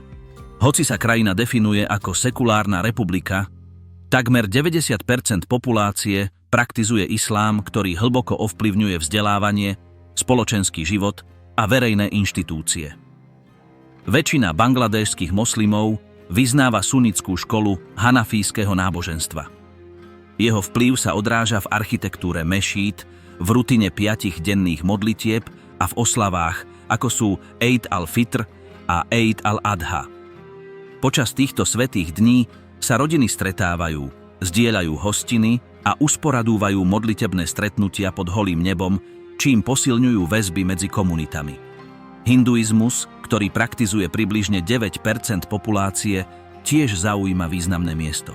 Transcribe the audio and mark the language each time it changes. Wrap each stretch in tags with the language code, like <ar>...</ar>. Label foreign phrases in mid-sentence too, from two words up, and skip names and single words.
<sk>Hoci sa krajina definuje ako sekulárna republika, takmer 90% populácie praktizuje islám, ktorý hlboko ovplyvňuje vzdelávanie, spoločenský život a verejné inštitúcie. Väčšina bangladéšskych moslimov vyznáva sunnickú školu hanafijského náboženstva. Jeho vplyv sa odráža v architektúre mešít, v rutine 5 denných modlitieb a v oslavách, ako sú Eid al-Fitr a Eid al-Adha. Počas týchto svätých dní sa rodiny stretávajú, zdieľajú hostiny a usporadúvajú modlitebné stretnutia pod holým nebom, čím posilňujú väzby medzi komunitami. Hinduizmus, ktorý praktizuje približne 9% populácie, tiež zaujíma významné miesto.</sk>